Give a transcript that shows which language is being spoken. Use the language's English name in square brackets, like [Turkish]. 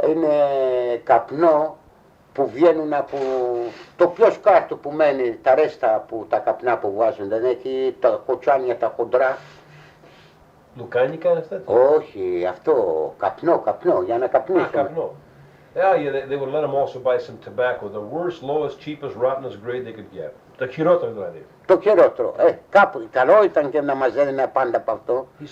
[Greek] είναι καπνό που βγαίνουν από το πιο σκάρτο που μένει, τα ρέστα που τα καπνά που βγάζουν, δεν έχει τα κοτσάνια τα χοντρά. Λουκάνικα είναι αυτά? Όχι, αυτό, καπνό, για να καπνίσουν. Καπνό. [English] Yeah, they would let them also buy some tobacco, the worst, lowest, cheapest, rottenest grade they could get. [Greek] Το χειρότερο δηλαδή. Το χειρότερο. Κάπου, καλό ήταν και να μας έδινε πάντα από αυτό.